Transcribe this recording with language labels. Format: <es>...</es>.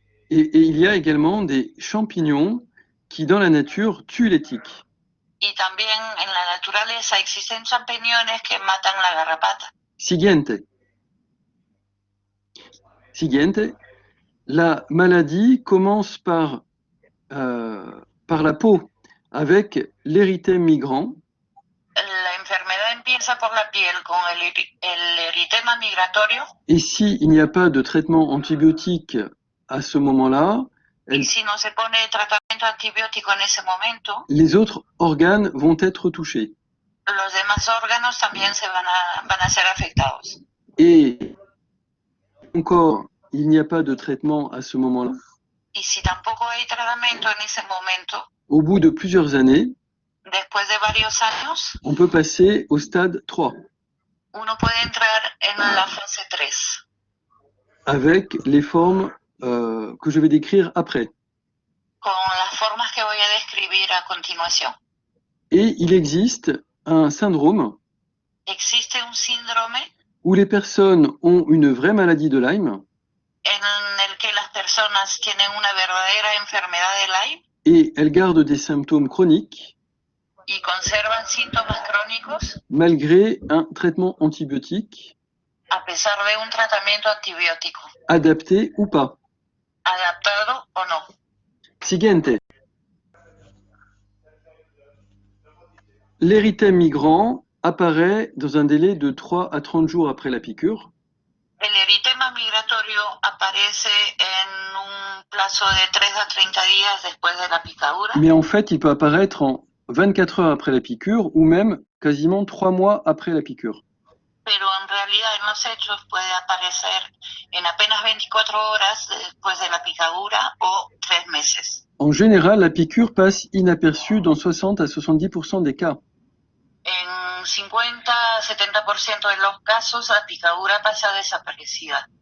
<fr>Et il y a également des champignons qui, dans la nature, tuent les tiques.</fr> <es>Y también en la naturaleza existen champiñones que matan la garrapata. Siguiente. Siguiente.</es> <fr>La maladie commence par la peau, avec l'érythème migrant.</fr> <es>La enfermedad empieza por la piel con el eritema migratorio.</es> <fr>Et s'il n'y a pas de traitement antibiotique à ce moment-là,</fr> <es>Y si no se pone tratamiento antibiótico en ese momento,</es> <fr>les autres organes vont être touchés.</fr> <es>los demás órganos también van a ser afectados.</es> <fr>Et encore, il n'y a pas de traitement à ce moment-là.</fr> <es>Y si tampoco hay tratamiento en ese momento,</es> <fr>Au bout de plusieurs années,</fr> <es>después de varios años,</es> <fr>on peut passer au stade 3,</fr> <es>uno puede entrar en la fase 3,</es> <fr>avec les formes que je vais décrire après.</fr> <es>con las formas que voy a describir a continuación.</es> <fr>Et il existe un syndrome</fr> <es>Existe un síndrome</es> <fr>où les personnes ont une vraie maladie de Lyme</fr> <es>en el que las personas tienen una verdadera enfermedad de Lyme</es> <fr>et elles gardent des symptômes chroniques</fr> <es>y conservan síntomas crónicos</es> <fr>malgré un traitement antibiotique</fr> <es>a pesar de un tratamiento antibiótico,</es> <fr>adapté ou pas.</fr> <es>adaptado o no. Siguiente.</es> <fr>L'érythème migrant apparaît dans un délai de 3 à 30 jours après la piqûre.</fr> <es>El eritema migratorio aparece en un plazo de 3 a 30 días después de la picadura,</es> <fr>Mais en fait, il peut apparaître en 24 heures après la piqûre ou même quasiment 3 mois après la piqûre.</fr> <es>pero en realidad en los hechos puede aparecer en apenas 24 horas después de la picadura o 3 meses.</es> <fr>En général, la piqûre passe inaperçue dans 60 à 70% des cas.</fr> <es>En 50-70% de los casos la picadura pasa desaparecida,</es>